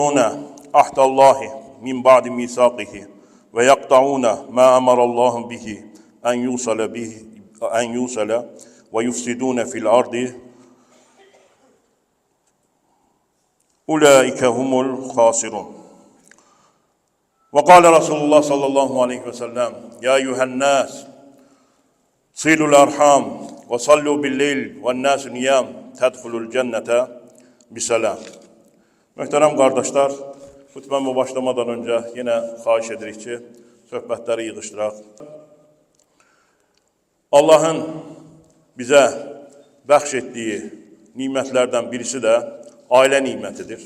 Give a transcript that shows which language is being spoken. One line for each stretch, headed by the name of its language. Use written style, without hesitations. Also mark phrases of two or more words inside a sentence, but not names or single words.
Arabic: عهد الله من بعد ميثاقه ويقطعون ما أمر الله به أن يوصل ويفسدون في الأرض أولئك هم الخاسرون. وقال رسول الله صلى الله عليه وسلم يا أيها الناس صلوا الأرحام وصلوا بالليل والناس نيام تدخلوا الجنة بسلام.
Azerbaijani: Möhtərəm qardaşlar, xutbəmə başlamadan öncə yenə xahiş edirik ki, söhbətləri yığışdıraq. Allahın bizə bəxş etdiyi nimətlərdən birisi də ailə nimətidir.